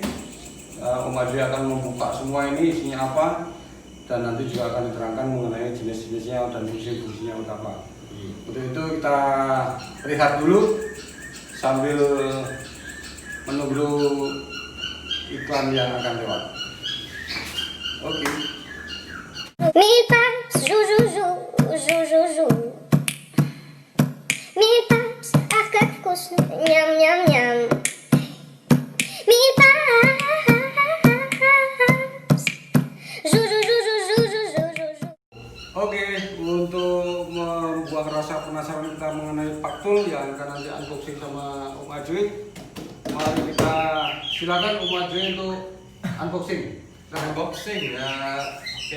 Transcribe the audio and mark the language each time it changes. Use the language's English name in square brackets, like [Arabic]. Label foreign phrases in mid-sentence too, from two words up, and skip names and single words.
[Indonesian] Om Ajay akan membuka semua ini isinya apa, dan nanti juga akan diterangkan mengenai jenis-jenisnya dan fungsi-fungsinya untuk apa. Untuk itu kita lihat dulu sambil menunggu iklan yang akan lewat. Oke. [French] Mille pattes, jou jou jou, jou jou jou. Mille pattes, arcade couscous, miam miam miam. Mille pattes, jou jou jou jou jou jou jou jou. [Indonesian] Oke, untuk membuang rasa penasaran kita mengenai Paktul yang akan nanti unboxing sama Om Ajay, mari kita silakan Om Ajay untuk unboxing. Unboxing ya, oke.